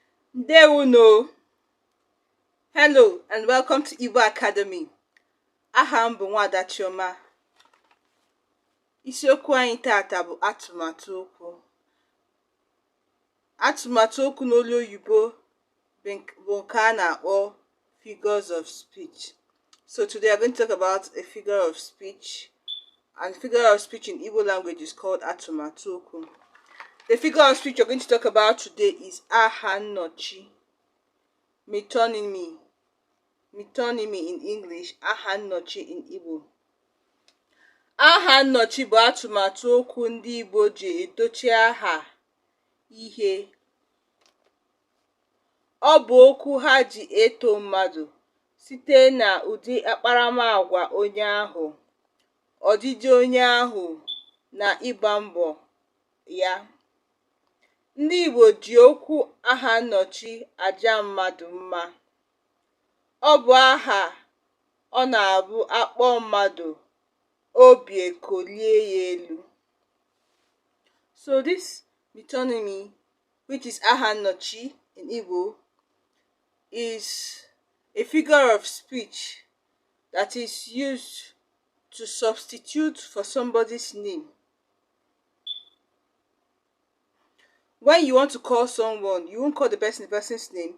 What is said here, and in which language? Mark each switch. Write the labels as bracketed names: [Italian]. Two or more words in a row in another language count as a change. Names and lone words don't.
[Igbo] Ndewo. [English] Hello and welcome to Igbo Academy. [Igbo] Aha m bụ Nwada Chioma. Isiokwu anyị tata bụ atụmatụ okwu. Atụmatụ okwu n'olu oyibo bụ nke a na-akpọ [English] figures of speech. So today I'm going to talk about a figure of speech, and figure of speech in Igbo language is called atụmatụ okwu. The figure of speech we're going to talk about today is Ahaọnọchi. Metonymy in English, Ahaọnọchi in Igbo. [Igbo] Ahaọnọchi bụ atụmatụ okwu ndị Igbo ji edochi aha ihe. Ọ bụ okwu ha ji eto mmadụ site na ụdị akparamagwa onye ahụ, ọdịdị onye ahụ, na ịgba mbọ ya. Ndị Igbo ji okwu Ahaọnọchi aja mmadụ mma. Ọ bụ aha ọ na-abụ akpọ mmadụ, obi ekolie ya elu. [English] So this metonymy, which is Ahaọnọchi in Igbo, is a figure of speech that is used to substitute for somebody's name. When you want to call someone, you won't call the person's name.